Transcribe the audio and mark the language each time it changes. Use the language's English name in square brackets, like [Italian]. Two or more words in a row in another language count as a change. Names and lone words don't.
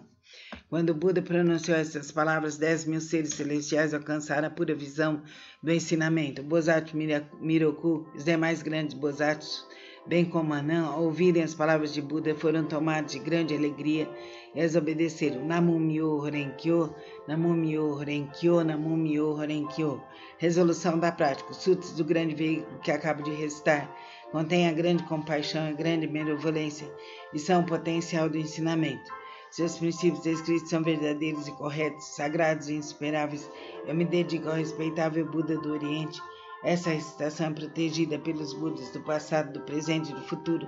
[Portuguese] Quando o Buda pronunciou essas palavras, 10.000 seres celestiais alcançaram a pura visão do ensinamento. O Bodhisattva Miroku e os demais grandes Bodhisattvas, bem como Anã, ao ouvirem as palavras de Buda, foram tomados de grande alegria e as obedeceram. [Japanese] Namu Myo Horenkyo, Namu Myo Horenkyo, Namu Myo Horenkyo. [Portuguese] Resolução da prática. Os sutras do grande veículo que acabo de recitar contêm a grande compaixão e a grande benevolência e são o potencial do ensinamento. Seus princípios descritos são verdadeiros e corretos, sagrados e insuperáveis. Eu me dedico ao respeitável Buda do Oriente. Essa recitação é protegida pelos Budas do passado, do presente e do futuro.